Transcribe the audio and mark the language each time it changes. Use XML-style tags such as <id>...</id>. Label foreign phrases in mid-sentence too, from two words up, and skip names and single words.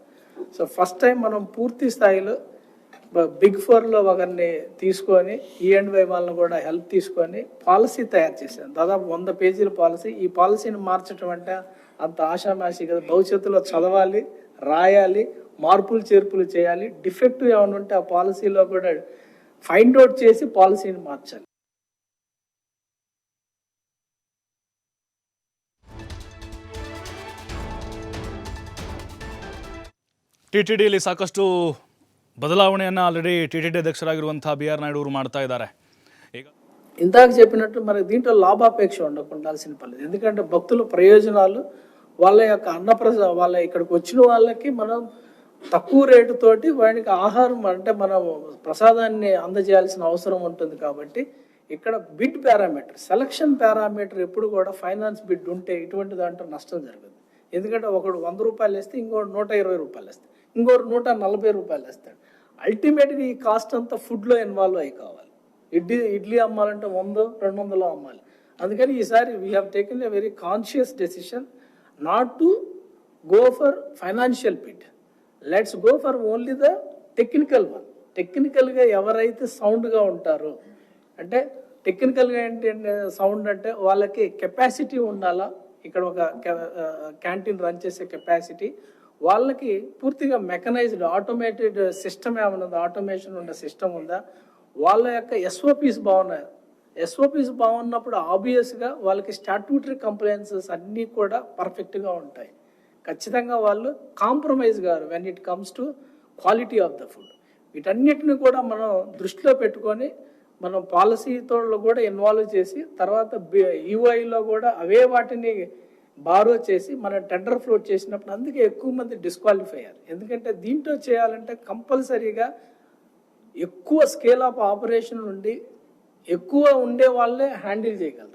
<te>సో</te> <en>first time</en> <te>మనం పూర్తి స్థాయిలో బిగ్ ఫోర్లో ఒకరిని తీసుకొని E&Y వాళ్ళని కూడా హెల్ప్ తీసుకొని పాలసీ తయారు చేశాను. దాదాపు 100 పేజీల పాలసీ. ఈ పాలసీని మార్చడం అంటే అంత ఆషామాషి కదా. భవిష్యత్తులో చదవాలి, రాయాలి, మార్పులు చేర్పులు చేయాలి, డిఫెక్టివ్ ఏమైనా ఉంటే ఆ పాలసీలో కూడా</te> <en>find out</en> <te>చేసి పాలసీని మార్చాలి.</te> <kn>ಟಿಟಿಡಿಯಲ್ಲಿ ಸಾಕಷ್ಟು ಬದಲಾವಣೆಯನ್ನು ಆಲ್ರೆಡಿ ಟಿಟಿಡಿ ಅಧ್ಯಕ್ಷರಾಗಿರುವಂತಹ BR ನಾಯ್ಡು ಅವರು ಮಾಡ್ತಾ ಇದ್ದಾರೆ. ಈಗ</kn> <te>ఇందాక చెప్పినట్టు మనకి దీంట్లో లాభాపేక్ష ఉండాల్సిన పర్లేదు. ఎందుకంటే భక్తుల ప్రయోజనాలు, వాళ్ళ యొక్క వాళ్ళ ఇక్కడికి వచ్చిన వాళ్ళకి మనం తక్కువ రేటుతోటి వాడికి ఆహారం అంటే మనం ప్రసాదాన్ని అందజేయాల్సిన అవసరం ఉంటుంది. కాబట్టి ఇక్కడ</te> <en>bid parameter, selection parameter</en> <te>ఎప్పుడు కూడా</te> <en>finance bid</en> <te>ఉంటే ఇటువంటి దాంట్లో నష్టం జరగదు. ఎందుకంటే ఒకడు 100 రూపాయలు వేస్తే ఇంకోటి 120 రూపాయలు వేస్తాడు, ఇంకోటి 140 రూపాయలు వేస్తాడు. అల్టిమేట్గా ఈ కాస్ట్ అంతా ఫుడ్లో ఇన్వాల్వ్ అయ్యి కావాలి. ఇడ్లీ అమ్మాలంటే 100-200 అమ్మాలి. అందుకని ఈసారి</te> <en>we have taken a very conscious decision not to go for financial bid. let's go for only the technical one.</en> <te>టెక్నికల్గా ఎవరైతే సౌండ్గా ఉంటారో, అంటే టెక్నికల్గా ఏంటంటే సౌండ్ అంటే వాళ్ళకి కెపాసిటీ ఉండాలా, ఇక్కడ ఒక</te> <en>canteen run</en> <te>చేసే కెపాసిటీ, వాళ్ళకి పూర్తిగా</te> <en>mechanized automated system</en> <te>ఏమైనా ఉందా, ఆటోమేషన్ ఉన్న సిస్టమ్ ఉందా, వాళ్ళ యొక్క SOPs బాగున్నాయి. SOPs బాగున్నప్పుడు ఆబ్వియస్గా వాళ్ళకి</te> <en>statutory compliances</en> <te>అన్నీ కూడా పర్ఫెక్ట్గా ఉంటాయి. ఖచ్చితంగా వాళ్ళు కాంప్రమైజ్ గారు</te> <en>when it comes to quality of the food.</en> <te>వీటన్నిటిని కూడా మనం దృష్టిలో పెట్టుకొని మనం పాలసీతో కూడా ఇన్వాల్వ్ చేసి తర్వాత EOIలో కూడా అవే వాటిని బారో చేసి మనం</te> <en>tender float</en> <te>చేసినప్పుడు అందుకే ఎక్కువ మంది డిస్క్వాలిఫై అయ్యారు. ఎందుకంటే దీంట్లో చేయాలంటే కంపల్సరీగా ఎక్కువ</te> <en>scale of operation</en> <te>నుండి ఎక్కువ ఉండే వాళ్ళే హ్యాండిల్ చేయగలరు.</te>